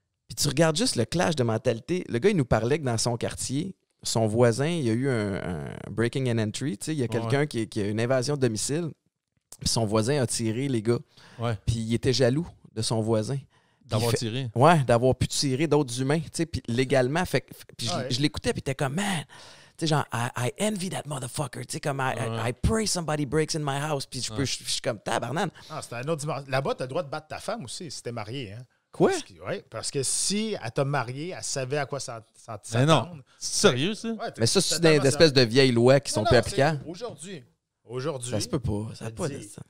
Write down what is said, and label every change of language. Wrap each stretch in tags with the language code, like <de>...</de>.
<fr>Puis tu regardes juste le clash de mentalité. Le gars, il nous parlait que dans son quartier, son voisin, il y a eu un</fr> <en>breaking and entry.</en> <fr>Il y a quelqu'un qui a une invasion de domicile. Puis son voisin a tiré les gars. Ouais. Puis il était jaloux de son voisin. D'avoir tiré? Ouais, d'avoir pu tirer d'autres humains. Puis légalement, puis je l'écoutais, puis t'es comme, man, tu sais, genre,</fr> <en>I envy that motherfucker.</en> <fr>Tu sais, comme,</fr> <en>I pray somebody breaks in my house.</en> <fr>Puis je suis comme, tabarnane. Ah, c'était un autre dimension. Là-bas, t'as le droit de battre ta femme aussi si t'es marié, hein? Quoi? Parce que si elle t'a marié, elle savait à quoi ça Mais non, c'est sérieux, ça? Ouais, mais ça, c'est des espèces de vieilles lois qui sont plus applicables. Aujourd'hui. Ça se peut pas. Ça pas de ça.</fr>